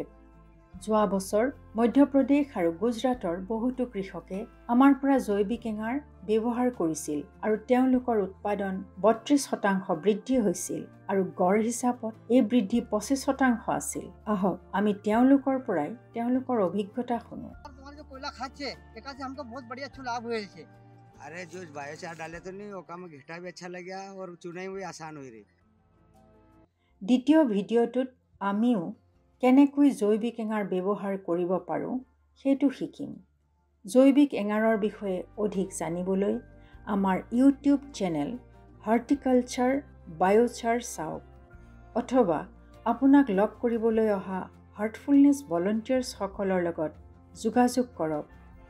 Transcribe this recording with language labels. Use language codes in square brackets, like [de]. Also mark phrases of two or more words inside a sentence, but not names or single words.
[as] যোৱা বছৰ মধ্যপ্ৰদেশ আৰু গুজৰাটৰ বহুতো কৃষকে আমাৰ পৰা জৈৱিক এঙাৰ ব্যৱহাৰ কৰিছিল আৰু তেওঁলোকৰ উৎপাদন 32% বৃদ্ধি হৈছিল আৰু গড় হিচাপত এই বৃদ্ধি 25% আছিল। আহক আমি তেওঁলোকৰ পৰাই তেওঁলোকৰ অভিজ্ঞতা শুনো। [hi] अरे जो बायोचार डाले तो नहीं वो काम घिटा भी अच्छा लग गया और चुनाई भी आसान हुई रही। [as] দ্বিতীয় ভিডিঅ'টোত আমিও কেনেকৈ জৈৱিক এঙাৰ ব্যৱহাৰ কৰিব পাৰোঁ সেইটো শিকিম। জৈৱিক এঙাৰৰ বিষয়ে অধিক জানিবলৈ আমাৰ ইউটিউব চেনেল হৰ্টিকালচাৰ বায়োচাৰ চাওক অথবা আপোনাক লগ কৰিবলৈ অহা হাৰ্টফুলনেছ ভলণ্টিয়াৰ্ছসকলৰ লগত যোগাযোগ কৰক।